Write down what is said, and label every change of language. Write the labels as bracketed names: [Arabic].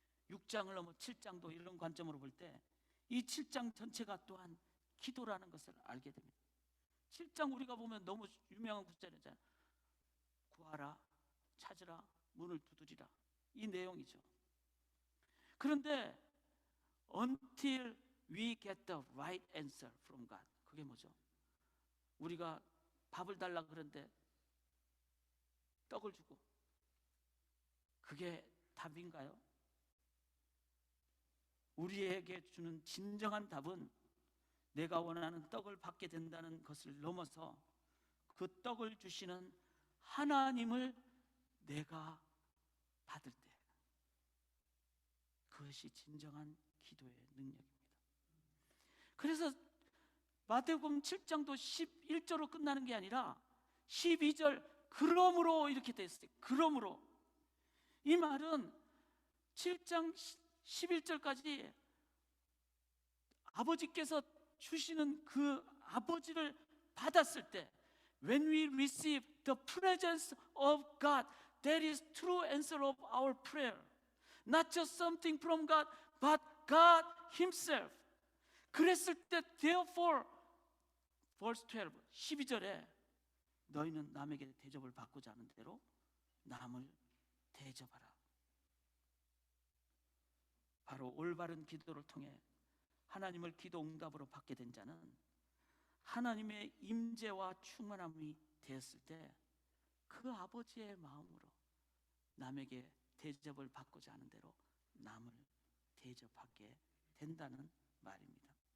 [Korean] 6장을 넘어 7장도 이런 관점으로 볼 때 이 7장 전체가 또한 기도라는 것을 알게 됩니다. 7장 우리가 보면 너무 유명한 구절이잖아요. 구하라, 찾으라, 문을 두드리라, 이 내용이죠. 그런데 [English] until we get the right answer from God, [Korean] 그게 뭐죠? 우리가 밥을 달라 그러는데 떡을 주고, 그게 답인가요? 우리에게 주는 진정한 답은 내가 원하는 떡을 받게 된다는 것을 넘어서 그 떡을 주시는 하나님을 내가 받을 때, 그것이 진정한 기도의 능력입니다. 그래서 마태복음 7장도 11절로 끝나는 게 아니라 12절 그러므로 이렇게 되어 있어요. 그러므로. 이 말은 7장 11절까지 아버지께서 주시는 그 아버지를 받았을 때, [English] when we receive the presence of God, that is true answer of our prayer. Not just something from God, but God Himself. [Korean] 그랬을 때, [English] therefore, verse 12, [Korean] 12절에 너희는 남에게 대접을 받고자 하는 대로 남을 대접하라. 바로 올바른 기도를 통해 하나님을 기도 응답으로 받게 된 자는 하나님의 임재와 충만함이 되었을 때 그 아버지의 마음으로 남에게 대접을 받고자 하는 대로 남을 대접하게 된다는 말입니다.